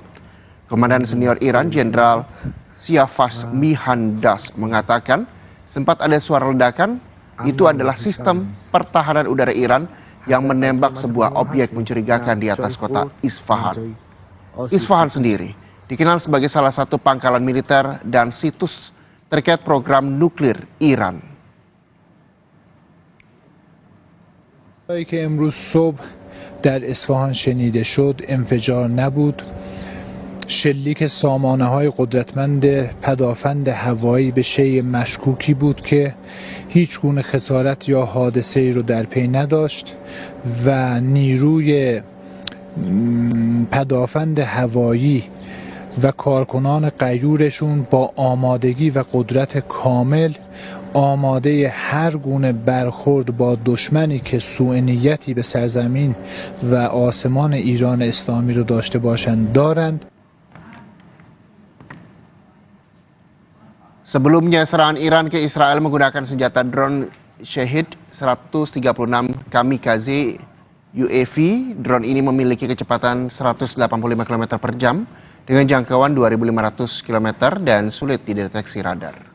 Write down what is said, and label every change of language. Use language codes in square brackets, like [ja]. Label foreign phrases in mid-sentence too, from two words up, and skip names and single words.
[id] Komandan senior Iran, Jenderal Siafas Mihandas, mengatakan sempat ada suara ledakan. Itu adalah sistem pertahanan udara Iran yang menembak sebuah objek mencurigakan di atas kota Isfahan. Isfahan sendiri dikenal sebagai salah satu pangkalan militer dan situs terkait program nuklir Iran. [fa] که امروز صبح در اصفهان شنیده شد انفجار نبود. شلیک سامانه‌های قدرتمند پدافند هوایی به شیء مشکوکی بود که هیچ گونه خسارت یا حادثه‌ای رو در پی نداشت و نیروی پدافند هوایی و کارکنان غیورشون با آمادگی و قدرت کامل آماده هر گونه برخورد با دشمنی که سوء نیتی به سرزمین و آسمان ایران اسلامی رو داشته باشند دارند. [id] Sebelumnya, serangan Iran ke Israel menggunakan senjata drone Shahed 136 kamikaze UAV. Drone ini memiliki kecepatan 185 km per jam dengan jangkauan 2.500 km dan sulit dideteksi radar.